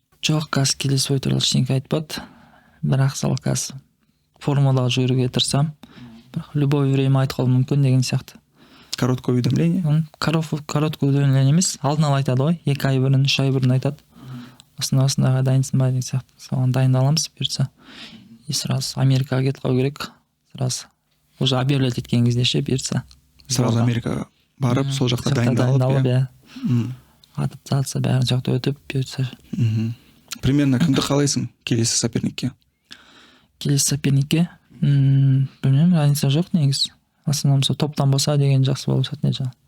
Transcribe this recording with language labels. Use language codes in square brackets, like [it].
[kk] Жоқ, қазір келесі бой туралы ештеңе айтпады. Бірақ сол қазір формуладағы жүруге тырысам. [ru] Любое время [kk] айтып қалуы мүмкін деген сияқты. [ru] Короткое уведомление? Короткое уведомление [kk] емес, алдын ала айтады ғой, 2 ай бұрын, 3 ай бұрын айтады. Осындаға дайынсың ба деген сияқты. Соған дайындаламыз бұйыртса. И сразу Америкаға кетіп қалу керек. Сразу уже объявлять еткен кезде ше бұйыртса. Сразу Америкаға барып, сол жақта дайындалып, иә. Адаптация бәрін жақта өтіп бұйыртса. Примерно кімді қалайсың келесі соперникке? Келесі соперникке? Білмеймін, разница жоқ негіз. Основном сол топтан болса деген жақсы болып жатыр жаңа.